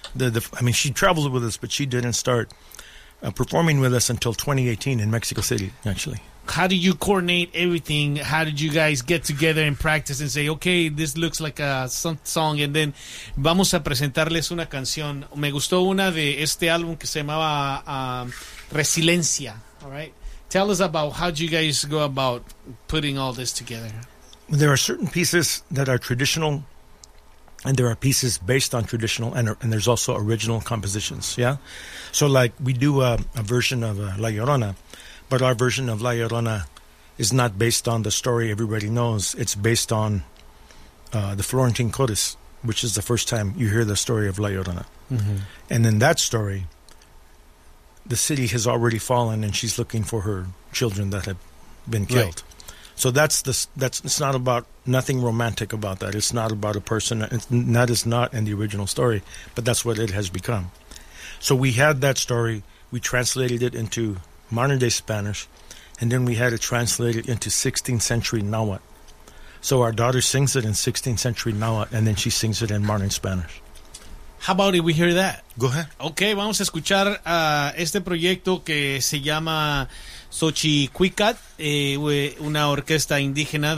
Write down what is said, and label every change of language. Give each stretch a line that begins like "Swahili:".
English: I mean, she traveled with us, but she didn't start performing with us until 2018 in Mexico City, actually. How do you coordinate everything? How did you guys get together and practice and say, okay, this looks like a song, and then
Spanish: vamos a presentarles una canción. Me gustó una de este álbum que se llamaba Resiliencia.
English: All right. Tell us about how do you guys go about putting all this together. There are certain pieces that are traditional, and there are pieces based on traditional, and there's also original compositions, yeah? So, like, we do a version of La Llorona, but our version of La Llorona is not based on the story everybody knows. It's based on the Florentine Chorus, which is the first time you hear the story of La Llorona. Mm-hmm. And in that story, the city has already fallen, and she's looking for her children that have been killed. Right. So it's not about nothing romantic about that. It's not about a person. That is not in the original story, but that's what it has become. So we had that story. We translated it into modern-day Spanish, and then we had it translated into 16th century Nahuatl. So our daughter sings it in 16th century Nahuatl, and then she sings it in modern Spanish. How about if we hear that? Go ahead.
Spanish: Okay, vamos a escuchar este proyecto que se llama Xochicuicat, una orquesta indígena.